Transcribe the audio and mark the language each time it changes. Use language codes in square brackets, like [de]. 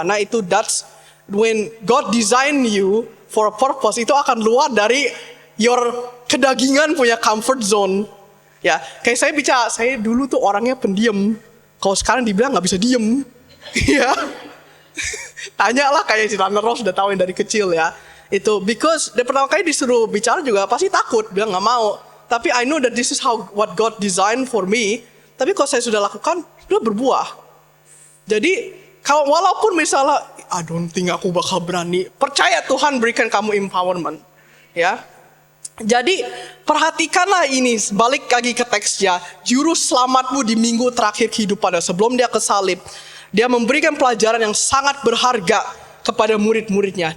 [id] Karena itu [en] that's when God design you for a purpose, [id] itu akan luar dari [en] your [id] kedagingan punya [en] comfort zone. [id] Ya, kayak saya dulu tuh orangnya pendiam. Kalau sekarang dibilang nggak bisa diem, ya. Tanyalah kayak si Tanner Ross udah tahu yang dari kecil ya. Itu because dari pertama kali disuruh bicara juga pasti takut, bilang nggak mau. [en] Tapi I know that this is what God designed for me. [id] Tapi kalau saya sudah lakukan, sudah berbuah. Jadi kalau walaupun misalnya, [en] I don't think [id] aku bakal berani. Percaya Tuhan berikan kamu empowerment, ya. Jadi perhatikanlah ini, balik lagi ke teksnya. Juru selamatmu di minggu terakhir kehidupannya sebelum dia ke salib, dia memberikan pelajaran yang sangat berharga kepada murid-muridnya.